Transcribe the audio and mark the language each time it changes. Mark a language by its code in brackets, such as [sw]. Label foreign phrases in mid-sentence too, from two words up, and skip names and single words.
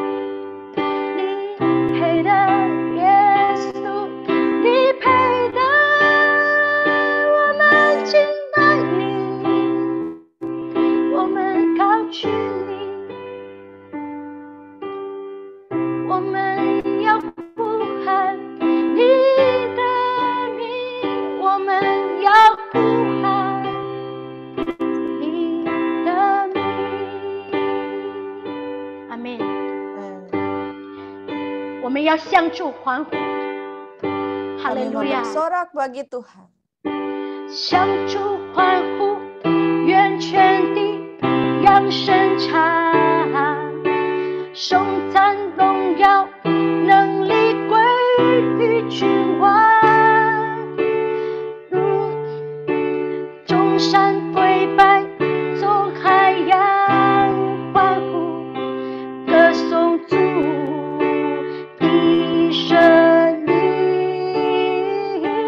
[zh] 你配的，耶稣，你配的，我们敬拜你，我们高举你，我们要呼喊你的名，我们要呼喊你的名。阿们。 我们要向主欢呼，哈利 [id] Kami [zh] 路亚！ [id] bersorak bagi Tuhan. [zh] 向主欢呼，愿全地扬声唱，颂赞荣耀能力归于君王，众山跪拜，众海洋欢呼，歌颂主的生命。